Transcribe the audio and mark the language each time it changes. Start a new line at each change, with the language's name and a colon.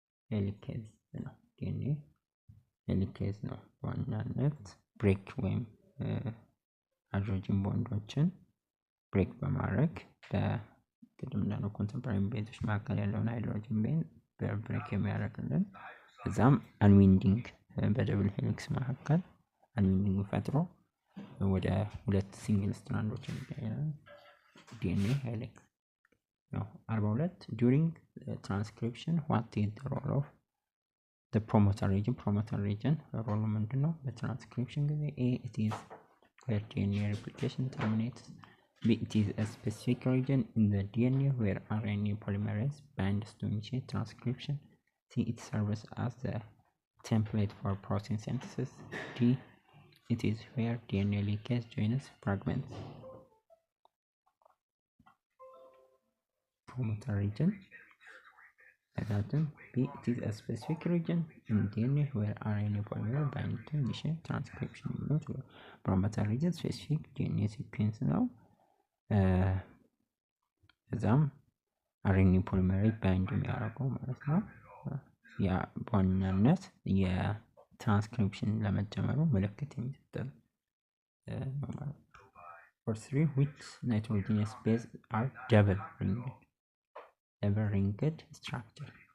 Amharic: ሄሊኬዝ ነው። DNA ሄሊኬዝ ነው በዋናነት ብሬክ ወይም ሃይድሮጅን ቦንዶችን ብሬክ በማድረግ በቅድም እንዳለው ኮንቴምፖራሪ ቤዞች መካከል ያለውን ሃይድሮጅን ቤዝ በብሬክ የሚያደርግልን እዛም አንዊንዲንግ በደብል ሄሊክስ መካከል አንዊንዲንግ ፈጥሮ ወደ ሁለት ሲንግል ስትራንዶች የሚቀየራል DNA ሄሊክስ ነው። 42
English: during transcription what is the role of the promoter region
Amharic: role ምንድነው? በትራንስክሪፕሽን ጊዜ A.
English: it is where DNA replication terminates, B. it is a specific region in the DNA where RNA polymerase binds to initiate transcription, C. it serves as the template for protein synthesis, D. it is where DNA ligase joins fragments. Promoter region B. it is a specific region in DNA where RNA polymerase binds to initiate transcription. Promoter region specific DNA sequence
Amharic: ነው። እዛም RNA polymerase bind የሚያደርገው ማለት ነው። ያ በዋናነት የትራንስክሪፕሽን ለመጀመሩ ምልክት የሚሰጠን ነው ማለት ነው።
English: For 3 which nitrogenous base are double ringed structure